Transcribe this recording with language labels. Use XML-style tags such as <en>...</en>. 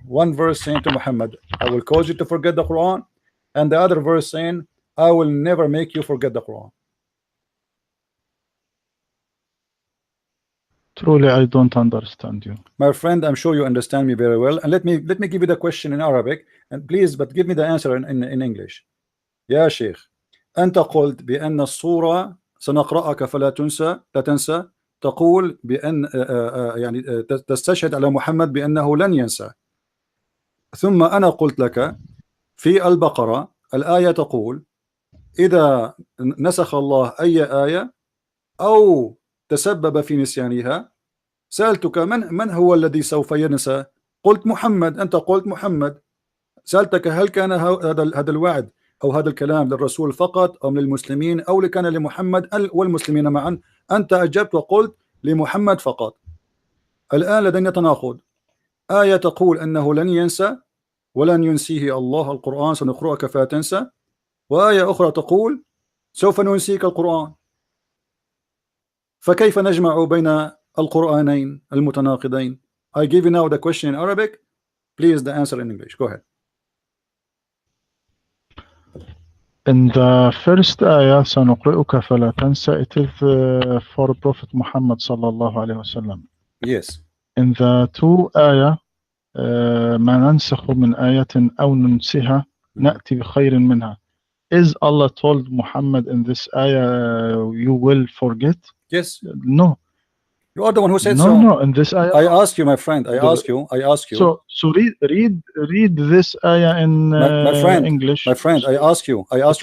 <en>One verse saying to Muhammad, I will cause you to forget the Quran, and the other verse saying, I will never make you forget the Quran. Truly, I don't understand you. My friend, I'm sure you understand me very well. And let me give you the question in Arabic, and please, but give me the answer in English.</en> <ar>يا شيخ أنت قلت بأن الصورة سنقرأك فلا تنسى لا تنسى تقول بأن يعني تستشهد على محمد بأنه لن ينسى. ثم أنا قلت لك في البقرة الآية تقول إذا نسخ الله أي آية أو تسبب في نسيانها. سألتك من هو الذي سوف ينسى؟ قلت محمد، أنت قلت محمد. سألتك هل كان هذا الوعد أو هذا الكلام للرسول فقط أم للمسلمين أو كان لمحمد والمسلمين معا؟ أنت أجبت وقلت لمحمد فقط. الآن لدينا تناقض، آية تقول أنه لن ينسى ولن ينسيه الله القرآن سنقرأك فتنسى، وآية أخرى تقول سوف ننسيك القرآن. فكيف نجمع بين القرآنين المتناقضين؟</ar> <en>I give you now the question in Arabic, please the answer in English. Go ahead. In the first ayah,</en> <ar>سنقرئك فلا تنسى,</ar> <en>it is for Prophet Muhammad sallallahu alayhi wasallam. Yes. In the two ayah,</en> <ar>ما ننسخ من آية أو ننسها نأتي بخير منها.</ar> <en>Is Allah told Muhammad in this ayah you will forget? Yes. No. You are the one who said no, so. No, in this ayah. I ask you, my friend. I ask you. So read this ayah in my friend, English. My friend, I ask you. I ask</en>